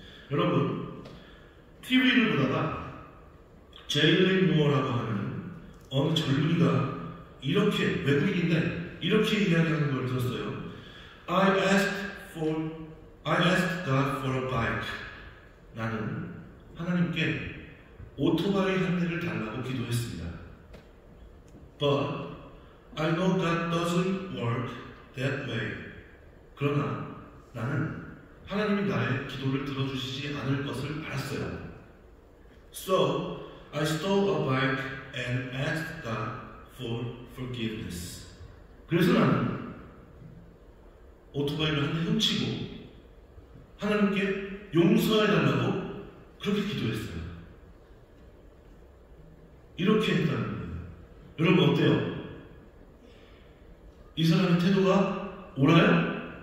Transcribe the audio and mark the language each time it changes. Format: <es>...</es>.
<ko>여러분, TV를 보다가 제일레인 무어라고 하는 어느 젊은이가 이렇게, 외국인인데 이렇게 이야기하는 걸 들었어요.</ko> <en>I asked God for a bike.</en> <ko>나는 하나님께 오토바이 한 대를 달라고 기도했습니다.</ko> <en>But I know God doesn't work that way.</en> <ko>그러나 나는 하나님이 나의 기도를 들어주시지 않을 것을 알았어요.</ko> <en>So I stole a bike and asked God for forgiveness.</en> <ko>그래서 나는 오토바이를 한 대 훔치고 하나님께 용서해달라고 그렇게 기도했어요. 이렇게 했다는 거예요. 여러분 어때요? 이 사람의 태도가 옳아요?</ko>